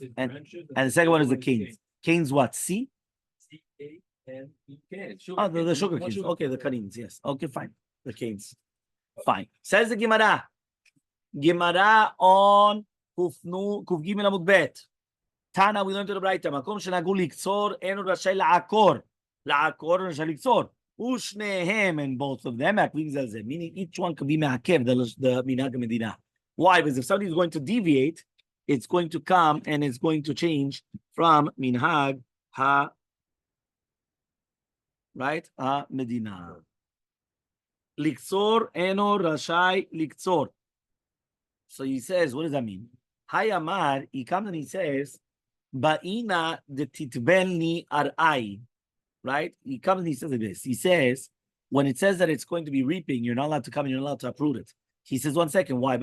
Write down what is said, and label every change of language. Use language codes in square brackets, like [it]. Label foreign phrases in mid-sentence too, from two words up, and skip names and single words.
[en] And the second one is the canes. Canes what? C? Oh, the sugar canes. Okay, the canines, yes. Okay, fine. The canes. Fine. Says the Gemara. Gemara on Kufnu Kufgim [he] עמוד ב. [en] Tana, we learned to the Braita. [he] מקום שנהגו לקצור אינו רשאי לעקור. לעקור רשאי לקצור. [en] Ushnehem, and both of them, meaning each one could be me'akev, the [he] מנהג מדינה. [en] Why? Because if somebody is going to deviate, it's going to come and it's going to change from [he] מנהג ה, [en] right, [he] המדינה. לקצור אינו רשאי לקצור. [en] So he says, what does that mean? Hayamar, he comes and he says, [arc] בעינא דתיתבלני ארעאי. [en] Right? He comes and he says like this. He says, when it says that it's going to be reaping, you're not allowed to come and you're not allowed to uproot it. He says, 1 second, why?